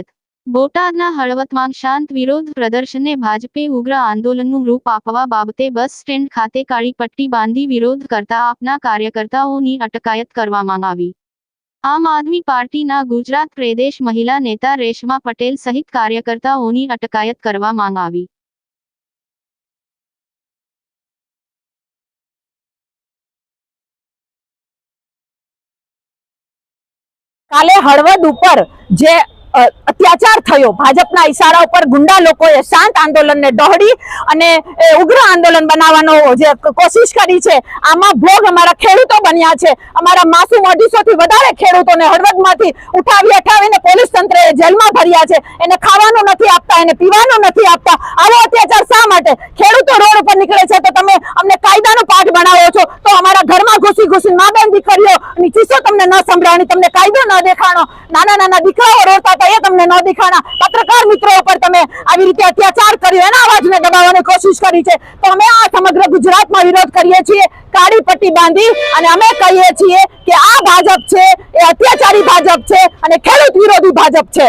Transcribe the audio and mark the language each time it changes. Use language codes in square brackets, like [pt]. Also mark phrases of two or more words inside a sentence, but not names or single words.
[gu] બોટાદના હળવદમાં શાંત વિરોધ પ્રદર્શનને ભાજપે ઉગ્ર આંદોલનનું રૂપ આપવા બાબતે બસ સ્ટેન્ડ ખાતે કાળી પટ્ટી બાંધી વિરોધ કરતા આપના કાર્યકર્તાઓની અટકાયત કરવામાં આવી। આમ આદમી પાર્ટીના ગુજરાત પ્રદેશ મહિલા નેતા રેશમા પટેલ સહિત કાર્યકર્તાઓની અટકાયત કરવામાં આવી। કાલે હળવદ ઉપર જે અત્યાચાર થયો ભાજપના ઇશારા પર ગુંડા લોકોએ શાંત આંદોલન ને દૌડી અને ઉગ્ર આંદોલન બનાવવાનો જે કોશિશ કરી છે। આમા ભોગ અમારા ખેડૂતો બન્યા છે। અમારા માસૂમ 250 થી વધારે ખેડૂતોને હળવદમાંથી ઉઠાવીને પોલીસ તંત્રે જેલમાં ભર્યા છે। એને ખાવાનું નથી આપતા, એને પીવાનું નથી આપતા। આવો અત્યાચાર શા માટે? ખેડૂતો રોડ પર નીકળે છે તો તમે અમને કાયદાનો પાઠ ભણાવો છો, તો અમારા ઘરમાં ઘૂસી માં-બેન દીકરીઓની ચીસો તમને ન સંભળાણી, તમને કાયદો ન દેખાણો। નાના દીકરાઓ રોડતા હતા એ તમને ન દેખાણા। પત્રકાર મિત્રો ઉપર તમે આવી રીતે અત્યાચાર કર્યો, એના અવાજને દબાવવાની કોશિશ કરી છે। તો અમે આ સમગ્ર ગુજરાતમાં વિરોધ કરીએ છીએ, કાળી પટ્ટી બાંધી, અને અમે કહીએ છીએ કે આ ભાજપ છે એ અત્યાચારી ભાજપ છે અને ખેડૂત વિરોધી ભાજપ છે।